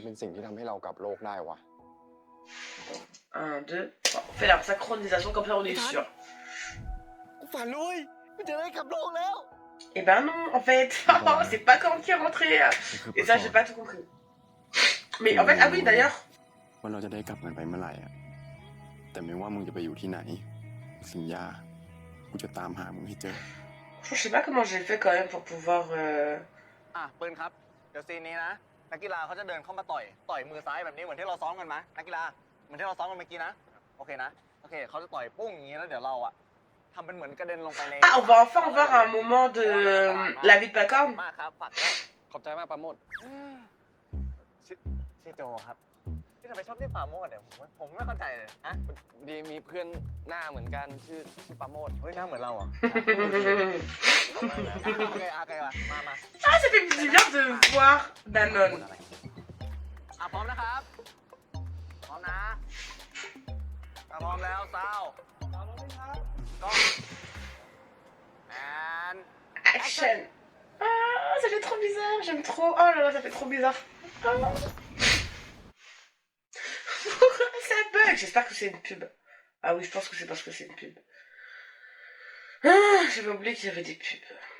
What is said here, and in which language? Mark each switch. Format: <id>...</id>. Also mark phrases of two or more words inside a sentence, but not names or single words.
<th>เป็นสิ่งที่ทำให้เรากลับโลกได้วะ</th> <fr>1, 2, 3. On fait la synchronisation comme ça, on est sûr. Eh ben non, en fait. C'est pas quand qui est rentré. Et ça, j'ai pas tout compris. Mais en fait, ah oui, d'ailleurs.</fr> <th>ว่าเราจะได้กลับกันไปเมื่อไหร่อะแต่ไม่ว่ามึงจะไปอยู่ที่ไหนสัญญากูจะตามหามึงให้เจอ</th> <fr>Je sais pas comment j'ai fait quand même pour pouvoir.</fr> <th>ปืนครับเดี๋ยวซีนนี้นะนักกีฬาเขาจะเดินเข้ามาต่อยมือซ้ายแบบนี้เหมือนที่เราซ้อมกันไหมนักกีฬาเหมือนที่เราซ้อมกันเมื่อกี้นะโอเคนะโอเคเขาจะต่อยปุ้งอย่างนี้แล้วเดี๋ยวเราอะทำเป็นเหมือนกระเด็นลงไปใน</th> <fr>Ah, on va enfin voir un moment de la vie de Pacorn.</fr> <th>มากครับฝากด้วย ขอบใจมากปราโมท ชื่อโจครับที่ทำไมชอบเรียกปาโมดเนี่ยผมไม่เข้าใจเลยฮะ ดีมีเพื่อนหน้าเหมือนกันชื่อปราโมท เฮ้ยหน้าเหมือนเราเหรอโอเคว่ะมา</th> <fr>Ah, ça fait du bien de voir Danone.</fr> <th>พร้อมนะครับพร้อมนะพร้อมแล้วซาวก็ and Action.</th> <fr>Ah, ça fait trop bizarre, j'aime trop. Oh là là, ça fait trop bizarre. Ah. Pourquoi ça bug? J'espère que c'est une pub. Ah oui, je pense que c'est parce que c'est une pub. Ah, j'avais oublié qu'il y avait des pubs.</fr>